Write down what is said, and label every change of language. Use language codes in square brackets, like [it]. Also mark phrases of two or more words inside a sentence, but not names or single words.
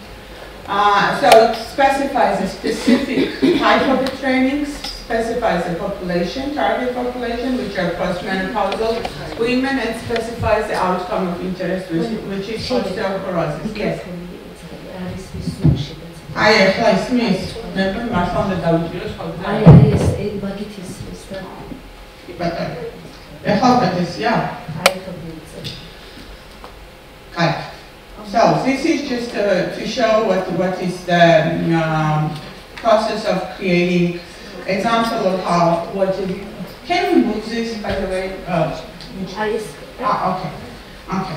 [en] So it specifies a specific type of the trainings, specifies the population, target population, which are postmenopausal women, and specifies the outcome of interest, which is osteoporosis. Yes. [ka] აი ახლა ისმის მე მართლა უნდა დავიჭიროს ხოლმე. აი ეს მაგით ისმის და კი ბატონო. ახლა უკეთესია? აი ხო ვიცი. [en] Right. So this is just to show what is the process of creating example of how what is. Can we move this by the way? Okay. Okay.